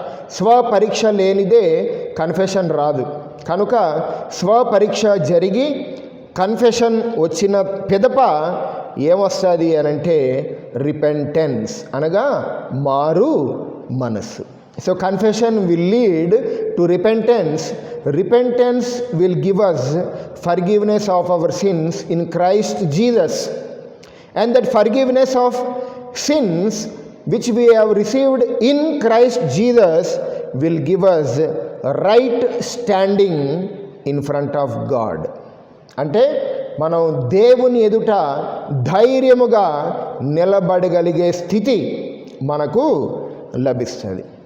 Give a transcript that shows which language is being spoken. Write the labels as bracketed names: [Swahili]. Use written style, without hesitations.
[Telugu] స్వపరీక్ష లేనిదే కన్ఫెషన్ రాదు. కనుక స్వపరీక్ష జరిగి కన్ఫెషన్ వచ్చిన పిదప ఏమొస్తుంది అనంటే రిపెంటెన్స్ అనగా మారు మనస్సు. [English] So confession will lead to repentance. Repentance will give us forgiveness of our sins in Christ Jesus. And that forgiveness of sins which we have received in Christ Jesus will give us right standing in front of God. [Telugu] అంటే మనం దేవుని ఎదుట ధైర్యముగా నిలబడగలిగే స్థితి మనకు లభిస్తుంది.